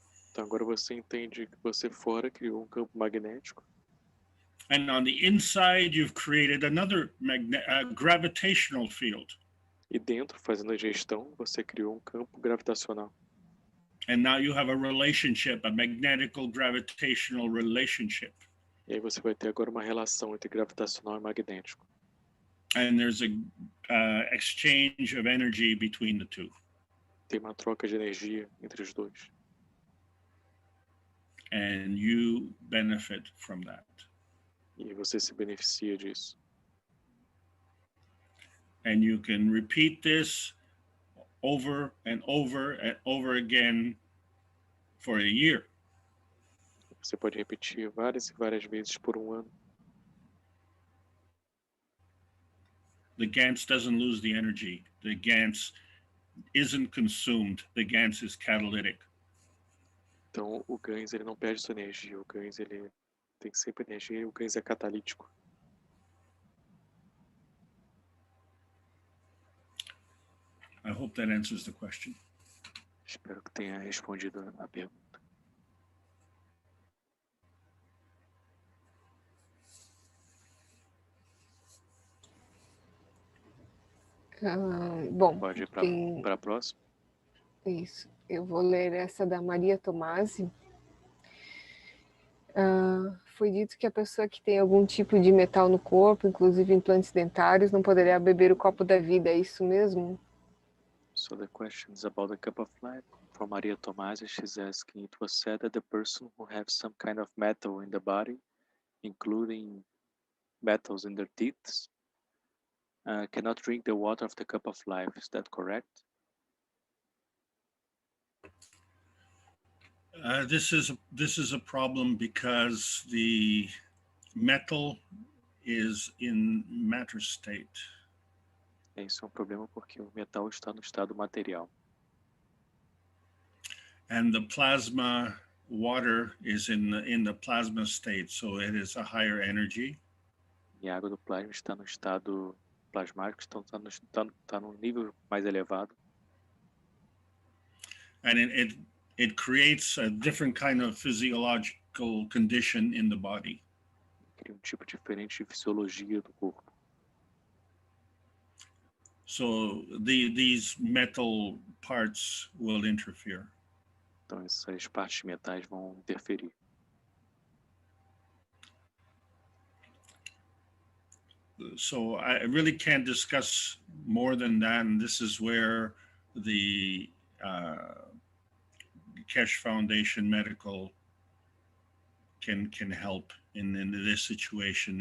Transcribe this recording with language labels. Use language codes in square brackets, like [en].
[pt] Então agora você entende que você fora criou um campo magnético. [en] And on the inside you've created another gravitational field. [pt] E dentro, fazendo a gestão, você criou um campo gravitacional. [en] And now you have a relationship, a magnetical gravitational relationship. [pt] E aí você vai ter agora uma relação entre gravitacional e magnético. [en] And there's a exchange of energy between the two. [pt] Tem uma troca de energia entre os dois. [en] And you benefit from that. [pt] E você se beneficia disso. [en] And you can repeat this over and over and over again for a year. [pt] Você pode repetir várias e várias vezes por um ano. [en] The GANs doesn't lose the energy. The GANs isn't consumed. The GANs is catalytic. [pt] Então, o GANs ele não perde sua energia. O GANs ele tem sempre energia e o GANs é catalítico. [en] I hope that answers the question. [pt] Espero que tenha respondido a pergunta. Bom, pode ir para a próxima. Isso. Eu vou ler essa da Maria Tomasi. Foi dito que a pessoa que tem algum tipo de metal no corpo, inclusive implantes dentários, não poderia beber o copo da vida. É isso mesmo? [en] So the question is about the cup of life. For Maria Tomasi, she's asking, it was said that the person who has some kind of metal in the body, including metals in their teeth, cannot drink the water of the cup of life. Is that correct? This is a problem because the metal is in matter state. [pt] Isso é um problema porque o metal está no estado material. [en] And the plasma water is in the plasma state, so it is a higher energy. [pt] E a água do plasma está no estado plasmático, então está no nível mais elevado. [en] And it creates a different kind of physiological condition in the body. [pt] Cria tipo diferente de fisiologia do corpo. [en] So these metal parts will interfere. [pt] Então essas partes metais vão interferir. [en] So I really can't discuss more than that, and this is where the Keshe Foundation Medical can help in this situation.